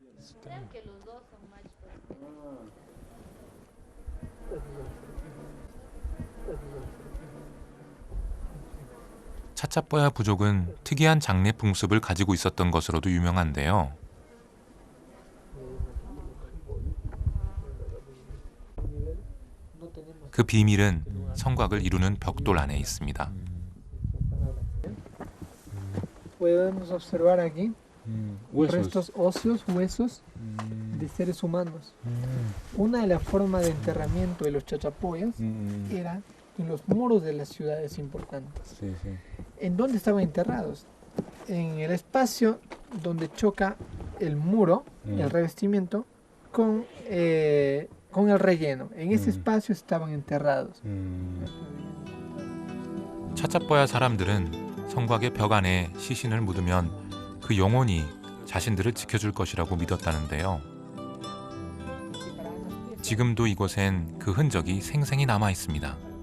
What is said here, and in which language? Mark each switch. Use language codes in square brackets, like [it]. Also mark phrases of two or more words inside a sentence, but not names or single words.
[ko] 차차뽀야 부족은 특이한 장례 풍습을 가지고 있었던 것으로도 유명한데요. 그 비밀은 성곽을 이루는 벽돌 안에 있습니다. [es] podemos observar aquí Huesos. restos óseos, huesos de seres humanos. Una de las formas de enterramiento de los chachapoyas era en los muros de las ciudades importantes. Sí, sí. ¿En dónde estaban enterrados? En el espacio donde choca el muro, el revestimiento, con el relleno. En ese espacio estaban enterrados. [ko] 차차뽀야 사람들은 성곽의 벽 안에 시신을 묻으면 그 영혼이 자신들을 지켜줄 것이라고 믿었다는데요. 지금도 이곳엔 그 흔적이 생생히 남아 있습니다.